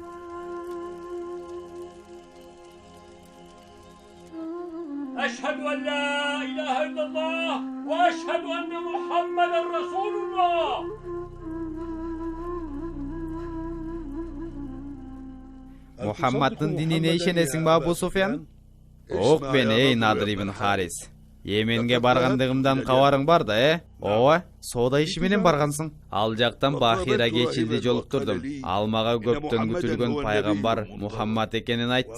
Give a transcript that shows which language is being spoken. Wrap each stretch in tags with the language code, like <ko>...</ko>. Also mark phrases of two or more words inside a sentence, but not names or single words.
<ar>أشهد أن لا إله إلا الله وأشهد أن محمدا رسول الله.</ar> <ky>Мухаммаддын динине ишенесиң ба, Абу Суфян? Ок мен, эй Надыр ибн Харис. Йеменге баргандыгымдан кабарың бар да, Ооба, соода иши менен баргансың. Ал жактан Бахира кечилди жолуктурдум. Ал мага көптөн күтүлгөн пайгамбар Мухаммад экенин айтты.</ky>